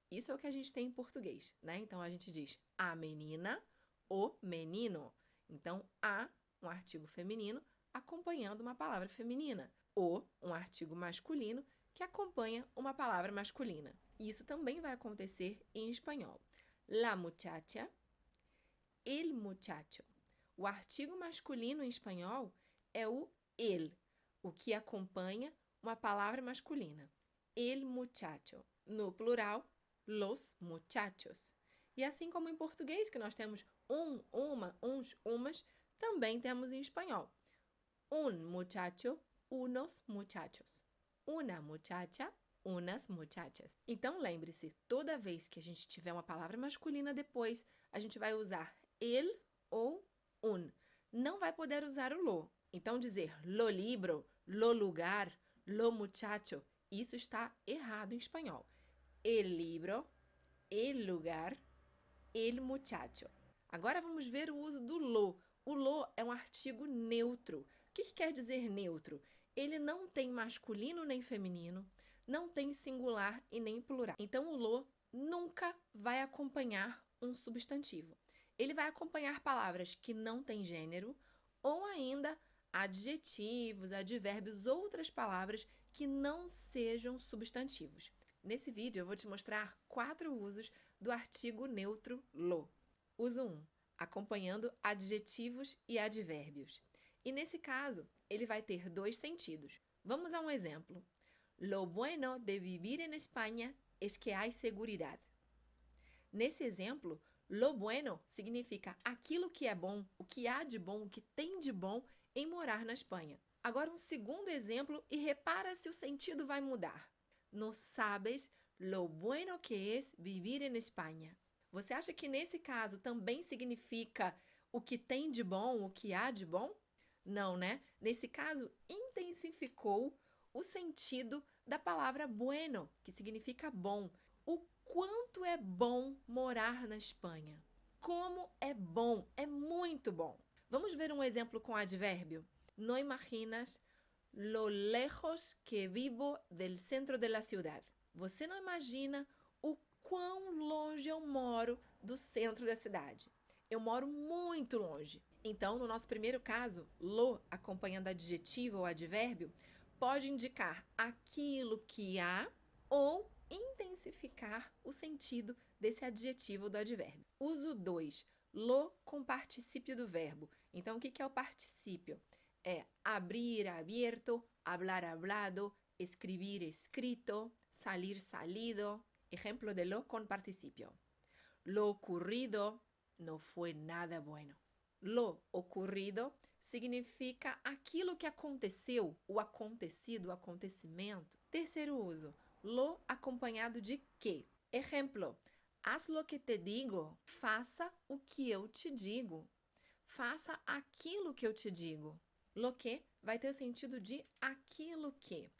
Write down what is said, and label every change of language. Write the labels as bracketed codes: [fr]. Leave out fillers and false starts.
[pt] Isso é o que a gente tem em português, né? Então a gente diz a menina, o menino. Então, a, um artigo feminino, acompanhando uma palavra feminina. O, um artigo masculino, que acompanha uma palavra masculina. E isso também vai acontecer em espanhol. [es] La muchacha, el muchacho. [pt] O artigo masculino em espanhol é o el, o que acompanha uma palavra masculina. [es] El muchacho. No plural, los muchachos. [pt] E assim como em português, que nós temos um, uma, uns, umas, também temos em espanhol. [es] Un muchacho, unos muchachos. Una muchacha, unas muchachas. [pt] Então lembre-se, toda vez que a gente tiver uma palavra masculina depois, a gente vai usar el ou un. Não vai poder usar o lo. Então dizer [es] lo libro, lo lugar, lo muchacho, [pt] isso está errado em espanhol. [es] El libro, el lugar, el muchacho. [pt] Agora vamos ver o uso do lo. O lo é um artigo neutro. O que quer dizer neutro? Ele não tem masculino nem feminino, não tem singular e nem plural. Então o lo nunca vai acompanhar um substantivo. Ele vai acompanhar palavras que não têm gênero ou ainda adjetivos, advérbios, outras palavras que não sejam substantivos. Nesse vídeo eu vou te mostrar 4 usos do artigo neutro lo. Uso 1, acompanhando adjetivos e advérbios. E nesse caso, ele vai ter 2 sentidos. Vamos a um exemplo. [es] Lo bueno de vivir en España es que hay seguridad. [pt] Nesse exemplo, lo bueno significa aquilo que é bom, o que há de bom, o que tem de bom em morar na Espanha. Agora um segundo exemplo e repara se o sentido vai mudar. [es] No sabes lo bueno que es vivir en España. [pt] Você acha que nesse caso também significa o que tem de bom, o que há de bom? Não, né? Nesse caso, intensificou o sentido da palavra bueno, que significa bom. O quanto é bom morar na Espanha. Como é bom, é muito bom. Vamos ver um exemplo com advérbio. [es] No imaginas lo lejos que vivo del centro de la ciudad. [pt] Você não imagina o quão longe eu moro do centro da cidade. Eu moro muito longe. Então, no nosso primeiro caso, lo acompanhando adjetivo ou advérbio pode indicar aquilo que há ou intensificar o sentido desse adjetivo do advérbio. Uso 2, lo com particípio do verbo. Então, o que é o particípio? [es] É abrir, abierto, hablar, hablado, escribir, escrito, salir, salido. Ejemplo de lo con participio. Lo ocurrido no fue nada bueno. [pt] Lo ocurrido significa aquilo que aconteceu, o acontecido, o acontecimento. Terceiro uso, lo acompanhado de que. Exemplo, [es] haz lo que te digo, [pt] faça o que eu te digo. Faça aquilo que eu te digo. Lo que vai ter o sentido de aquilo que.